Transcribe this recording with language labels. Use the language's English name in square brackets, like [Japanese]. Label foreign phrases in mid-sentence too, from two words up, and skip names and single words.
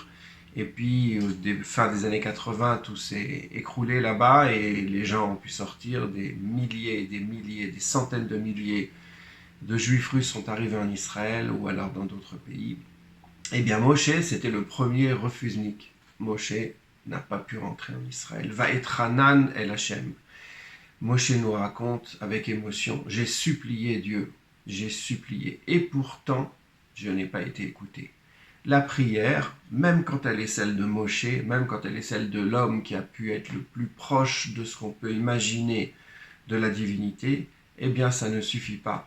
[French] Et puis, fin des années 80, tout s'est écroulé là-bas et les gens ont pu sortir. Des milliers, des milliers, des centaines de milliers de juifs russes sont arrivés en Israël ou alors dans d'autres pays. Eh bien, Moshe, c'était le premier refusnik. Moshe n'a pas pu rentrer en Israël. [Hebrew] ואתחנן אל השם. [French] Moshe nous raconte avec émotion, j'ai supplié Dieu, j'ai supplié, et pourtant, je n'ai pas été écouté. La prière, même quand elle est celle de Moshe, même quand elle est celle de l'homme qui a pu être le plus proche de ce qu'on peut imaginer de la divinité, eh bien ça ne suffit pas.